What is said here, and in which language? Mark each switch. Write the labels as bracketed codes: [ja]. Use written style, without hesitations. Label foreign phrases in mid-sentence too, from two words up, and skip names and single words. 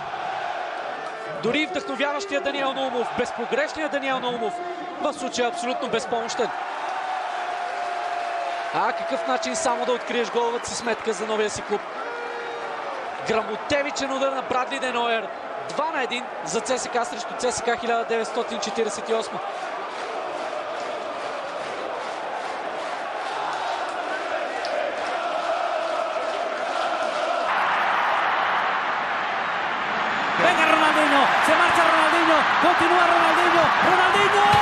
[bg] Дори вдъхновяващия Даниел Наумов, безпогрешният Даниел Наумов, в случая абсолютно безпомощен. Какъв начин само да откриеш головата си сметка за новия си клуб. Грамотевичен удар на Брадли де Нойер. 2-1 за ЦСКА срещу ЦСКА 1948. [es] Venga Ronaldinho, se marcha Ronaldinho, continúa Ronaldinho, Ronaldinho.